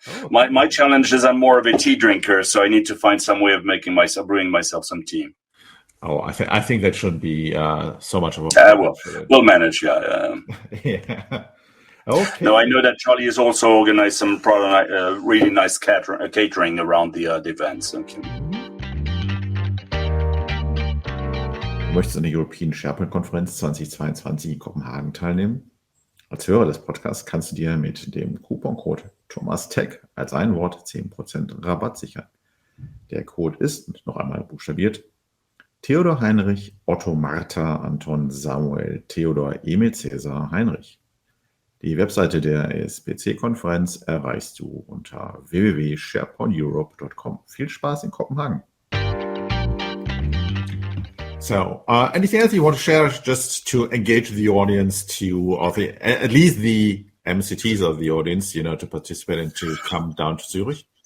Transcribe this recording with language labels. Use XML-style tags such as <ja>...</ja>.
<en>My challenge is I'm more of a tea drinker, so I need to find some way of brewing myself some tea. Oh, I think that shouldn't be so much of a we'll manage, yeah. Yeah. Okay. No, I know that Charlie has also organized some really nice catering around the events. Okay.</en> <de>Du möchtest an der European SharePoint-Konferenz 2022 in Kopenhagen teilnehmen? Als Hörer des Podcasts kannst du dir mit dem Couponcode ThomasTech als ein Wort 10% Rabatt sichern. Der Code ist, noch einmal buchstabiert, Theodor Heinrich, Otto Martha, Anton Samuel, Theodor Emil Cäsar Heinrich. Die Webseite der ESPC-Konferenz erreichst du unter www.sharepointeurope.com. Viel Spaß in Kopenhagen.</de> <en>So, anything else you want to share just to engage the audience at least the MCTs of the audience, to participate and to come down to Zurich?</en>